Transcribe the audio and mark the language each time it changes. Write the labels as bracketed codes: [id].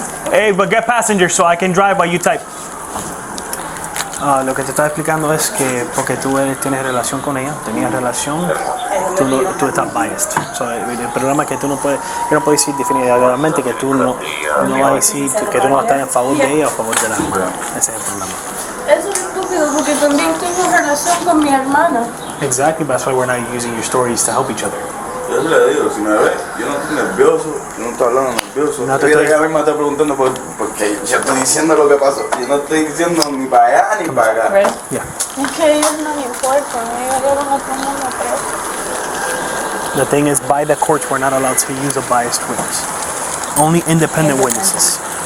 [en] Hey, but get passenger so I can drive while you type. [es] Lo que te estaba explicando es que porque tú tienes relación con ella, tenías relación, tú estás biased. So, el problema es que tú no puedes, yo no puedo decir definitivamente que tú no vas a decir que tú no estás en favor de ella o a favor de la hermana. Ese es el problema. Eso es estúpido porque también tengo relación con mi hermana. [en] Exactly, that's why we're not using your stories to help each other. [es] Yo se le digo, si me ves, yo no estoy nervioso, yo no estoy hablando nervioso. No te Ella estoy... me está preguntando porque yo estoy diciendo lo que pasó. Yo no estoy diciendo ni para allá ni para acá. [en] Yeah. [es] Es que a ellos no les importa, ellos van a poner la presa. [en] The thing is, by the courts, we're not allowed to use a biased witness. Only independent witnesses.